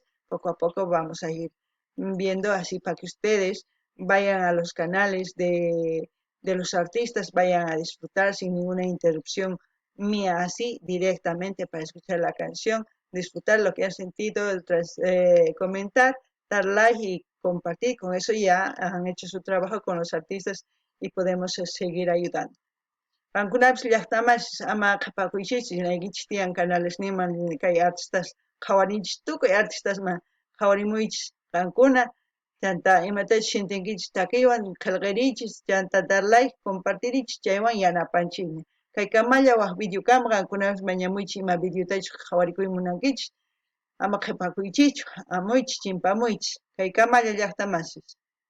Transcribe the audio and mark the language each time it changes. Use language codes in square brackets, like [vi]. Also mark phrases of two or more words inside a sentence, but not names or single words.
[es] Poco a poco vamos a ir viendo así para que ustedes vayan a los canales de los artistas, vayan a disfrutar sin ninguna interrupción mía así directamente para escuchar la canción, disfrutar lo que han sentido, tras comentar, dar like y compartir. Con eso ya han hecho su trabajo con los artistas y podemos seguir ayudando. [qu] Qankunapish llaqtaman ama qhapakuychis naykichis tiyan canales niman kay artistas qhawarinchis tukuy artistasman qhawarimuychis qankuna chanta imatachus shintinkichis takiywan qillqirichis chanta [es] dar like [qu] compartirichis chaywan yanapanchikmi kay kamalla waq videokama qankunapish mañamuychis ima videotachus qhawarikuyta munankichis ama qhipakuychichu amuychis chimpamuychis kay kamalla llaqtamanchis.